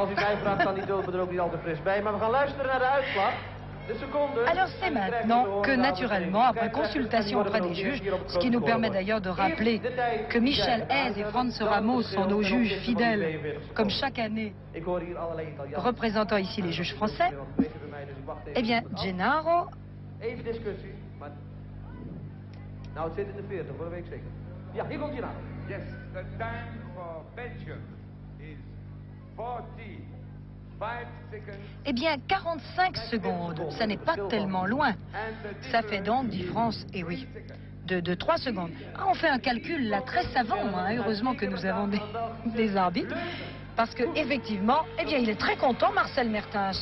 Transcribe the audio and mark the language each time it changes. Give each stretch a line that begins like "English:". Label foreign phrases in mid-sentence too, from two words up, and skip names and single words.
French: Alors c'est maintenant que, naturellement, après consultation auprès des juges, ce qui nous permet d'ailleurs de rappeler que Michel Hayes et Franz Ramos sont nos juges fidèles, comme chaque année, représentant ici les juges français, eh bien, Gennaro...
Dutch: Even discussie, maar... Nou, het zit in de 40, voor een week zeker. Ja, hier komt Gennaro.
English: Yes, the time for Belgium is 45 seconds.
French: Eh bien, 45 secondes, ça n'est pas tellement loin. Ça fait donc différence, et oui, de 3 secondes. Ah, on fait un calcul là très savant, hein. Heureusement que nous avons des arbitres. Parce que effectivement, eh bien, il est très content, Marcel Mertens.